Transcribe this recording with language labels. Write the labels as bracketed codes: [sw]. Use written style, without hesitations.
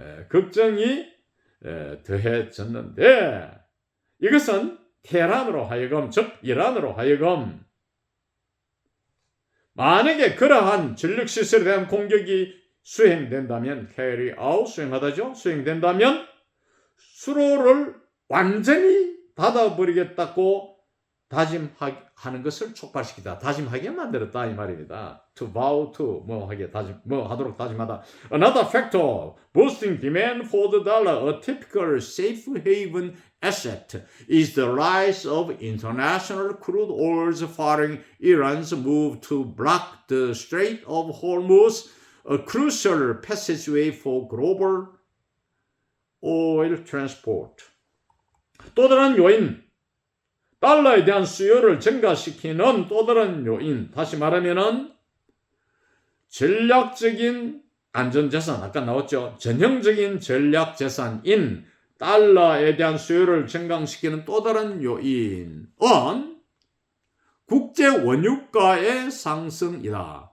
[ko] 걱정이 더해졌는데 이것은 테헤란으로 하여금 즉 이란으로 하여금 만약에 그러한 전력시설에 대한 공격이 수행된다면 수행된다면 수로를 완전히 닫아버리겠다고 다짐하는 것을 촉발시키다. 다짐하게 만들었다 이 말입니다. [en] To vow to [ko] 뭐 하게 다짐 뭐 하도록 다짐하다. [en] Another factor boosting demand for the dollar, a typical safe haven asset, is the rise of international crude oils following Iran's move to block the Strait of Hormuz, a crucial passageway for global oil transport. [ko] 또 다른 요인, 달러에 대한 수요를 증가시키는 또 다른 요인, 다시 말하면은 전략적인 안전자산, 아까 나왔죠. 전형적인 전략자산인 달러에 대한 수요를 증강시키는 또 다른 요인은 국제 원유가의 상승이다.